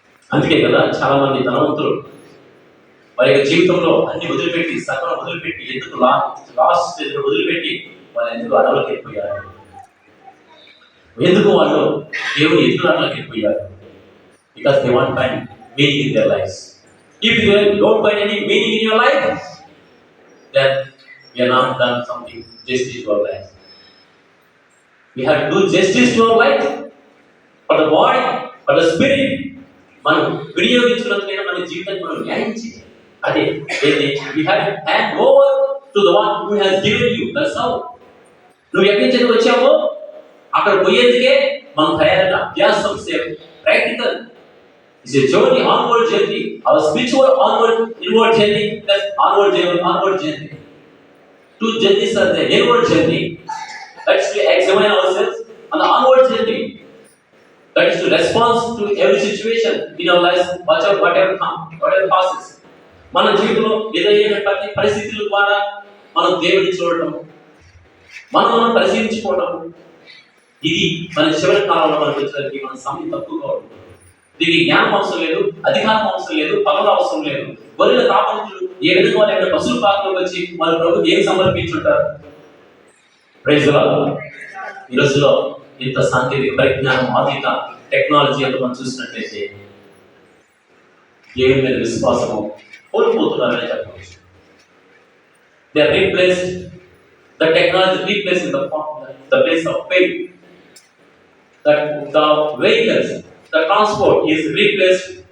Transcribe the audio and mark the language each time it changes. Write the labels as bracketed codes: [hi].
[te] అందుకే కదా చాలా మంది ధనవంతులు వారి యొక్క జీవితంలో అన్ని వదిలిపెట్టి, సకలం వదిలిపెట్టి, ఎందుకు లాస్ట్ స్టేజ్ వదిలిపెట్టి వాళ్ళు ఎందుకు అడవులకు వెళ్ళిపోయారు? ఎందుకు వాళ్ళు దేవుని ఎదుగుదలకు వెళ్ళిపోయారు? [en] Because they want find meaning in their life. If you don't find any meaning in your life, then you are not done something justice to your life. We have to do justice to our life, for the body, for the spirit. [te] మనం వినియోగించుకున్నట్లయినా మన జీవితాన్ని మనం న్యాయం చేయాలి. [en] అదే we have to hand over to the one who has given you. That's how. [te] నువ్వు ఎక్కడి నుంచి వచ్చావో అక్కడ పోయేందుకే మనం తయారైన అభ్యాసం సేవ practical. [en] It's a journey, onward journey. Our spiritual inward journey, that's onward journey. Two journeys are there. Inward journey, that is to examine ourselves, and the onward journey, that is to respond to every situation in our lives, whatever passes. [te] మన జీవితంలో ఏదైనా ప్రతి పరిస్థితుల ద్వారా మనం దేవుడిని చూడటం, మనం పరిశీలించుకోవడం, ఇది మన చివరి కాలంలో మనకు వచ్చేసరికి మన సమయం తక్కువగా ఉంటుంది. దీనికి జ్ఞానం అవసరం లేదు, అధికారం అవసరం లేదు, పనులు అవసరం లేదు. గొర్రెల కాపరులు ఏ విధంగా వాళ్ళ యొక్క పశువుల పాత్రలోకి వచ్చి మన ప్రభుకి ఏం సమర్పించుంటారు? [en] Praise the Lord. [te] ఈ రోజులో ఇంత సాంకేతిక పరిజ్ఞానం, ఆధునిక టెక్నాలజీ అంతా మనం చూసినట్లయితే దేవుని మీద విశ్వాసము కోల్పోతున్నారని చెప్పవచ్చు. [en] They are replaced. The technology replacing the place of faith. That the vehicles, the transport is replaced.